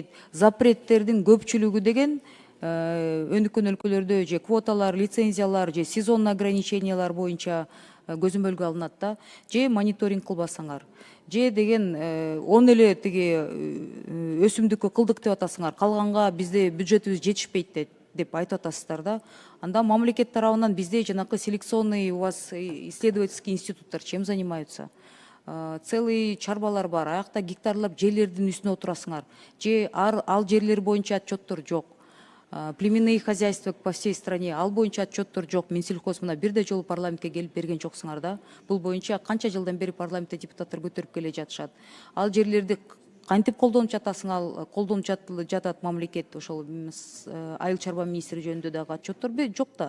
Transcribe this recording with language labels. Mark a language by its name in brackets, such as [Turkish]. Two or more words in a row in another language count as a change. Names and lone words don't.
[Kyrgyz] Запреттердин көпчүлүгү деген өнүккөн өлкөлөрдө же квоталар, лицензиялар, же сезонный ограничениялар боюнча көзөмөлгө алынат да. Же мониторинг кылбасаңар. Же деген 10 эле тиги өсүмдүккө кылдык деп атасыңар. Калганга бизде бюджетибиз жетишпейт деп айтып атасыздар да. Анда мамлекет тарабынан бизде жанакы [Russian] селекционный у вас исследовательский [Kyrgyz] институттар [Russian] чем занимаются? [Kyrgyz] Целый чарбалар бар. Аякта гектарлап жерлердин үстүнө отурасыңар. Же ал жерлер боюнча отчеттор жок. [Russian] Племенные хозяйства по всей стране, [Kyrgyz] ал боюнча отчеттор жок. Минсельхоз мына бирде жолу парламентке келип берген жоксуңар да. Бул боюнча канча жылдан бери парламентте депутаттар көтөрүп келе жатышат. Ал жерлерди кантип колдонуп жатасың? Колдонуп жатат мамлекет, ошол айыл чарба министри жөнүндө дагы отчеттор жок да.